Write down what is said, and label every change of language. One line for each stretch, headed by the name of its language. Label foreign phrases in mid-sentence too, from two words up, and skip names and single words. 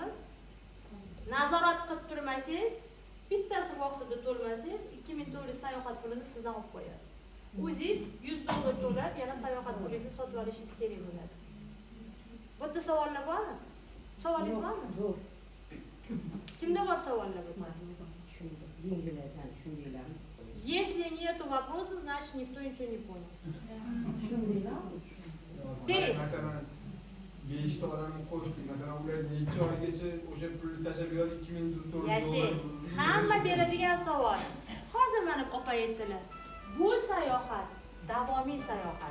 Uzbek: Nazorat qilib turmasangiz, bittasi vaqtida to'lmasangiz, 2400 sayohat pulini sizdan olib qo'yadi. O'zingiz $100 to'lab, yana sayohat pulingizni sotib olishingiz kerak bo'ladi. Bu yerda savollar bormi? Savolingiz bormi? Zo'r. Kimda bor savollar? Yengillardan shundaylarmi?
Russian: Если нету вопросов, значит никто ничего не понял.
Uzbek: Shundaylar. Masalan, 5 ta odamni qo'shdik. Masalan, ular necha oygacha o'sha pulni tashlab beradi? $2400. Yashang. Hamma beradigan savol. Hozir mana opa aytdilar. Bu sayohat davomiy sayohat.